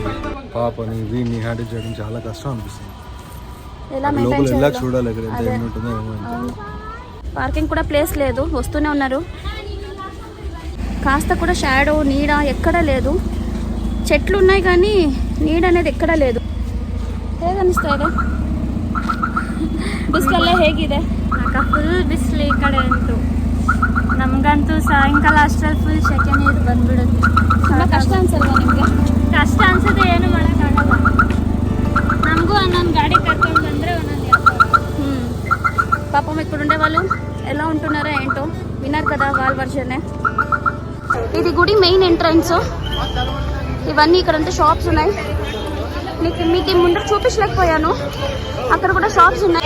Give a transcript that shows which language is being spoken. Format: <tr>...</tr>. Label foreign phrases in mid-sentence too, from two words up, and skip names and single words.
<te>పాపని వీడిని హ్యాండిల్ చేయడం చాలా కష్టం అనిపిస్తుంది. లోపల చూడాలి ఇక్కడ ఎంత ఎండ ఉంటుందో ఏమో. పార్కింగ్ కూడా ప్లేస్ లేదు, వస్తూనే ఉన్నారు. కాస్త కూడా షాడో నీడ ఎక్కడా లేదు. చెట్లు ఉన్నాయి కానీ నీడ అనేది ఎక్కడా లేదు.</te> <kn>ಹೇಗನ್ನಿಸ್ತಾ ಇದೆ? ಬಿಸಿಲೆಲ್ಲ ಹೇಗಿದೆ? ಫುಲ್ ಬಿಸಿಲು ಈ ಕಡೆ ಅಂತೂ. ನಮಗಂತೂ ಸಾಯಂಕಾಲ ಅಷ್ಟರಲ್ಲಿ ಫುಲ್ ಸೆಕೆ ನೀರು ಬಂದ್ಬಿಡುತ್ತೆ. ತುಂಬ ಕಷ್ಟ ಅನ್ಸಲ್ವಾ ನಿಮಗೆ? ಕಷ್ಟ ಅನ್ಸುತ್ತೆ, ಏನು ಮಾಡೋಕ್ಕಾಗಲ್ಲ. ನಮಗೂ ಒಂದೊಂದು ಗಾಡಿ ಕರ್ಕೊಂಡು ಬಂದರೆ ಒಂದೊಂದು</kn> <te>పాపం ఇక్కడ ఉండే వాళ్ళు ఎలా ఉంటున్నారో ఏంటో. విన్నారు కదా వాళ్ళ వర్షనే. ఇది గుడి</te> <en>main entrance.</en> <te>ఇవన్నీ ఇక్కడంతా షాప్స్ ఉన్నాయి. మీకు ముందర చూపించలేకపోయాను, అక్కడ కూడా షాప్స్ ఉన్నాయి.</te>